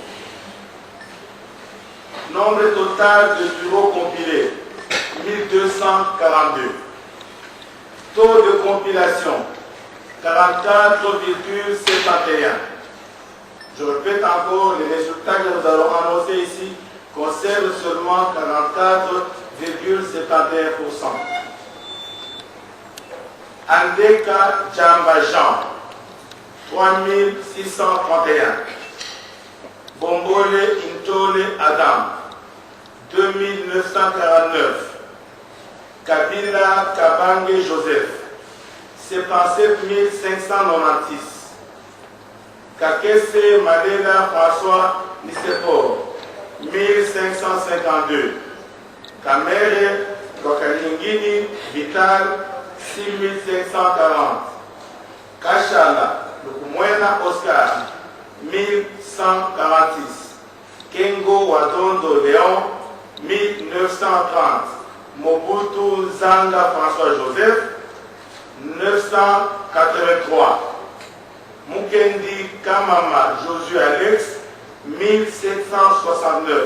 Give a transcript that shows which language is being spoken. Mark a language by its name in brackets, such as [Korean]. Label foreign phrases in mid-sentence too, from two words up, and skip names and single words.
[French] Nombre total de bureaux compilés, 1242. Taux de compilation, 44,71. Je répète encore, les résultats que nous allons annoncer ici concernent seulement 44,71%. Andeka Djambajan, 3631. Bombole Intole Adam, 2949. Kabila Kabange Joseph, 77 596. Kakese Malela François Nissefor, 1552. Kamere Lokalingini Vital, 6540. Kachala Lukumwena Oscar, 1146. Kengo Wadondo Léon, 1930. Mobutu Zanga François Joseph, 983. Mukendi Kamama Josué Alex, 1769.